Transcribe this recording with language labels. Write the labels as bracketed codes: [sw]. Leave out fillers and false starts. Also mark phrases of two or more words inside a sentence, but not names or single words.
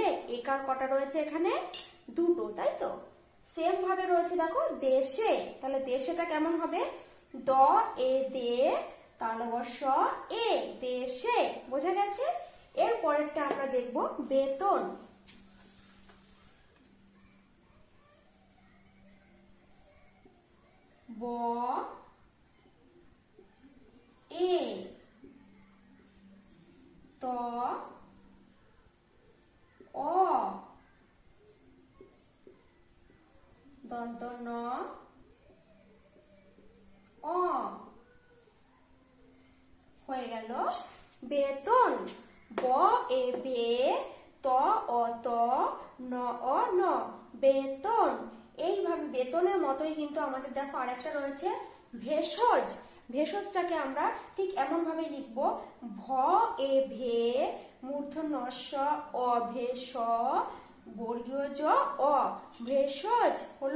[bn] একার কটা রয়েছে এখানে দুটো, তাই তো। সেম ভাবে রয়েছে দেখো দেশে। তাহলে দেশেটা কেমন হবে দ এ দে তালবস্য এ দেশে। বোঝা গেছে। এর পরেরটা আমরা দেখব বেতন। ব এ ত অ দন্ত ন অ হয়ে গেল বেতন। ব এ বে ত অ ত ন অ ন বেতন। এইভাবে বেতনের মতোই কিন্তু আমাদের দেখো আরেকটা রয়েছে ভেষজ। ভেষজটাকে আমরা ঠিক এমন ভাবে লিখবো ভ এ ভে মূর্ধন্য ষ অ ভেষ বর্গীয় জ অ ভেষজ হলো।